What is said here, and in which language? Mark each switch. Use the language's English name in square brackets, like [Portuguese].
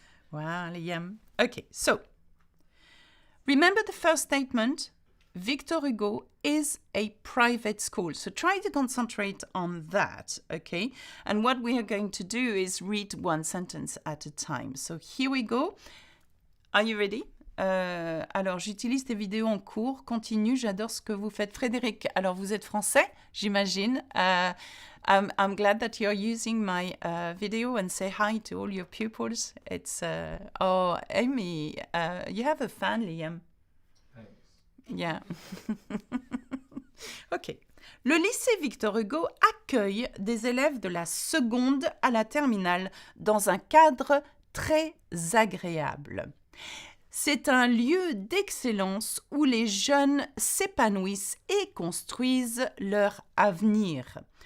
[English] Wow, Liam. Okay, so remember the first statement. Victor Hugo is a private school. So try to concentrate on that, okay? And what we are going to do is read one sentence at a time. So here we go. Are you ready? [French] Alors, j'utilise tes vidéos en cours. Continue, j'adore ce que vous faites. Frédéric, alors vous êtes français, j'imagine. [English] I'm glad that you're using my video and say hi to all your pupils. It's, oh, Amy, you have a fan, Liam. Yeah. OK. [French] Le lycée Victor Hugo accueille des élèves de la seconde à la terminale dans un cadre très agréable. C'est un lieu d'excellence où les jeunes s'épanouissent et construisent leur avenir.